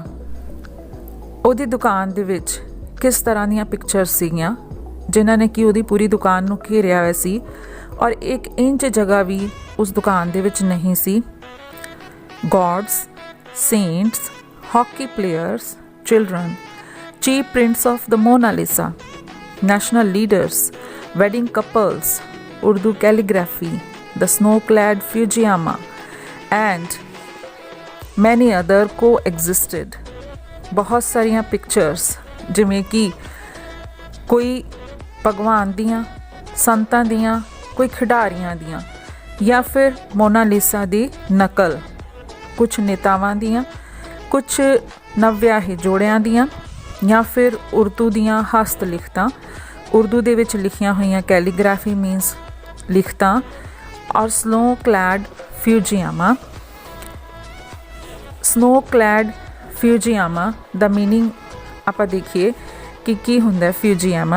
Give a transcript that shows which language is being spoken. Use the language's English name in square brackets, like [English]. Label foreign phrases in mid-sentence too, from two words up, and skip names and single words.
[Punjabi] ਉਹਦੀ ਦੁਕਾਨ ਦੇ ਵਿੱਚ ਕਿਸ ਤਰ੍ਹਾਂ ਦੀਆਂ ਪਿਕਚਰਸ ਸੀਗੀਆਂ ਜਿਨ੍ਹਾਂ ਨੇ ਕਿ ਉਹਦੀ ਪੂਰੀ ਦੁਕਾਨ ਨੂੰ ਘੇਰਿਆ ਹੋਇਆ ਸੀ ਔਰ 1 ਇੰਚ ਜਗ੍ਹਾ ਵੀ ਉਸ ਦੁਕਾਨ ਦੇ ਵਿੱਚ ਨਹੀਂ ਸੀ। [English] Gods, saints, hockey players, children, cheap prints of the Mona Lisa, national leaders, wedding couples, Urdu calligraphy, the snow-clad Fujiyama, and many other coexisted। [Punjabi] ਬਹੁਤ ਸਾਰੀਆਂ pictures ਜਿਮੇਂ ਕਿ ਕੋਈ ਭਗਵਾਨ ਦੀਆਂ, ਸੰਤਾਂ ਦੀਆਂ, ਕੋਈ ਖਿਡਾਰੀਆਂ ਦੀਆਂ ਜਾਂ ਫਿਰ ਮੋਨਾਲੀਸਾ ਦੀ ਨਕਲ, ਕੁਛ ਨੇਤਾਵਾਂ ਦੀਆਂ, ਕੁਛ ਨਵਵਿਆਹੇ ਜੋੜੀਆਂ ਦੀਆਂ ਜਾਂ ਫਿਰ ਉਰਦੂ ਦੀਆਂ ਹਸਤ ਲਿਖਤਾਂ, ਉਰਦੂ ਦੇ ਵਿੱਚ ਲਿਖੀਆਂ ਹੋਈਆਂ [English] calligraphy means [Punjabi] ਲਿਖਤਾਂ ਔਰ [English] snow clad [Punjabi] ਫਿਊਜੀਆਮਾ ਦਾ ਮੀਨਿੰਗ ਆਪਾਂ ਦੇਖੀਏ ਕਿ ਕੀ ਹੁੰਦਾ ਫਿਊਜੀਆਮਾ।